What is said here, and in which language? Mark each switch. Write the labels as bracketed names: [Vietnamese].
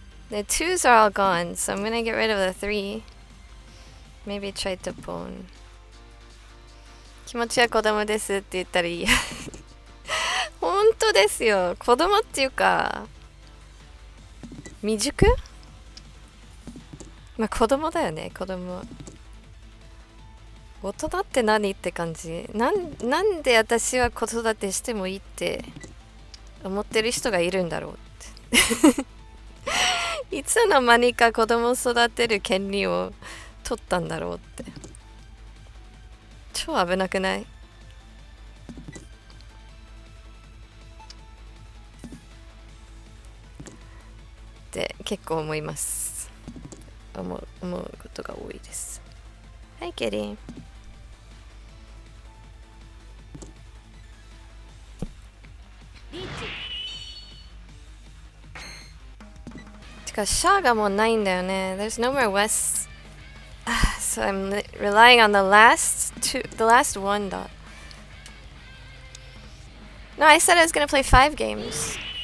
[English] The 2s are all gone, so I'm gonna get rid of the 3. Maybe try to pone. [Japanese] 気持ちは子供ですって言ったらいいや本当ですよ、子供っていうか未熟、まあ子供だよね、子供。大人って何って感じ。なんで私は子育てしてもいいって思ってる人がいるんだろうっていつの間にか子供を育てる権利を取ったんだろうって。超危なくない？って結構思います。思うことが多いです。はい、ケリン。てかシャアがもうないんだよね。 [English] There's no more West. So I'm relying on the last one dot. No, I said I was gonna play 5 games.